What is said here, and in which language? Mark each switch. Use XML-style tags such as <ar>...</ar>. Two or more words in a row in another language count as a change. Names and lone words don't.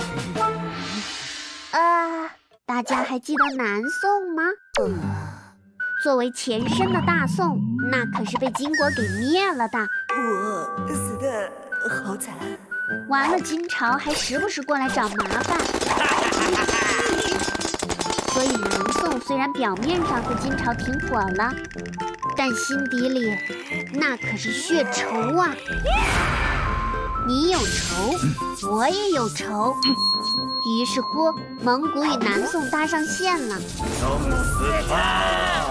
<zh>大家還記得南宋嗎？作為前身的大宋，那可是被金國給滅了的。我死得好慘。完了，金朝還時不時過來找麻煩。所以南宋雖然表面上和金朝停火了，但心底裡那可是血仇啊！你有仇，我也有仇。於是乎，蒙古與南宋搭上線了。弄死他！</zh>